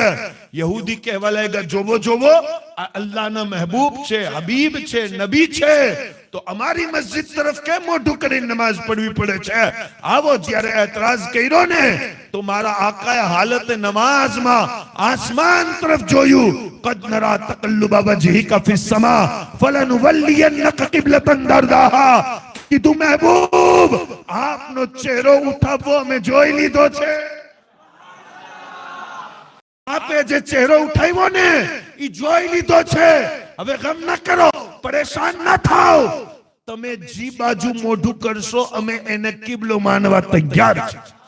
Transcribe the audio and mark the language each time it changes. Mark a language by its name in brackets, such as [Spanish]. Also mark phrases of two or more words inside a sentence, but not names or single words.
[Gujarati] યહૂદી કહેવા લાગ્યા, જોવો જોવો આ અલ્લાહના મહેબૂબ છે, હબીબ છે, નબી છે, તો અમારી મસ્જિદ તરફ કેમ મોઢું કરીને નમાઝ પઢવી પડે છે? આવો જ્યારે એતરાઝ કર્યો ને, તો મારા આકાએ હાલત નમાઝમાં આસમાન તરફ જોયું. [Arabic] قد نرى تقلب وجهك في السماء فلنولينك قبلة ترضاها. [Gujarati] કીધું મહેબૂબ, આપનો ચહેરો ઉઠાવવો અમે જોઈ લીધો છે. આપે જે ચહેરો ઉઠાવ્યો ને એ જોઈ લીધો છે. હવે ગમ ન કરો, પરેશાન ન થાઓ. તમે જી બાજુ મોઢું કરશો અમે એને કિબલો માનવા તૈયાર છે.